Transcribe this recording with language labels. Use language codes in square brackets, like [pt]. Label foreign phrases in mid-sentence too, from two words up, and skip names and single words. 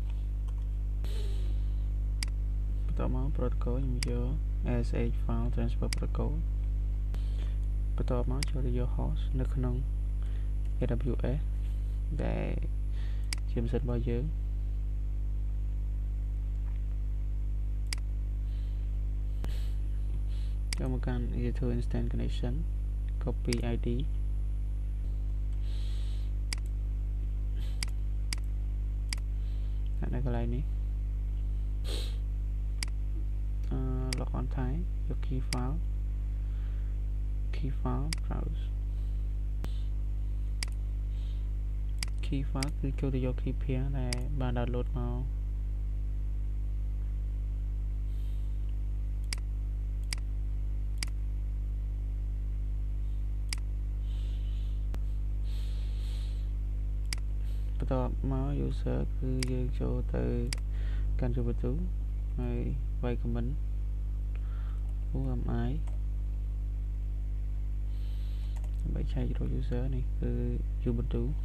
[km] បន្តមក protocol ខ្ញុំយក [en] sh file transfer protocol [km] បន្តមកចូលទៅយក host នៅក្នុង aws ដែលជាម៉ាស៊ីនរបស់យើង ចូលមកកាន់ [en] user instance connection copy id [km] នៅកន្លែងនេះ [en] log on time [km] យក [en] key file browse key file [km] គឺចូលទៅយក [en] key pair [km] ដែលបាន download មកបន្ទាប់មក user គឺយើងចូលទៅកាន់ជួបបន្ទូហើយវាយ [en] comment UMI [km] ដើម្បីឆែករក user នេះគឺ Ubuntu